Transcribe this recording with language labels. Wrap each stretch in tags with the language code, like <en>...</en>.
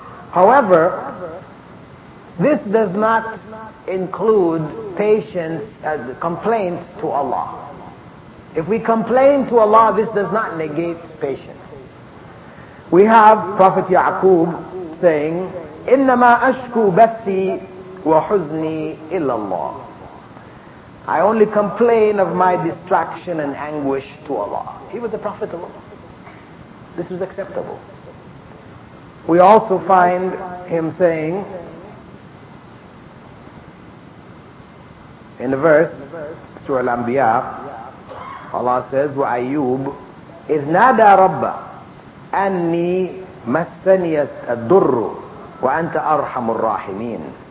<en>However, this does not include patience as a complaint to Allah. If we complain to Allah, this does not negate patience. We have Prophet Yaqub saying,</en> <ar>إنما أشكو بثي وحزني إلى الله.</ar> <en>I only complain of my distraction and anguish to Allah. He was the Prophet of Allah. This was acceptable. We also find him saying in the verse, Surah Al-Anbiya, Allah says,</en> <ar>وَأَيُّوبُ إِذْ نَادَى رَبَّهُ أَنِّي مَسَّنِيَ الضُّرُّ وَأَنْتَ أَرْحَمُ الرَّاحِمِينَ.</ar>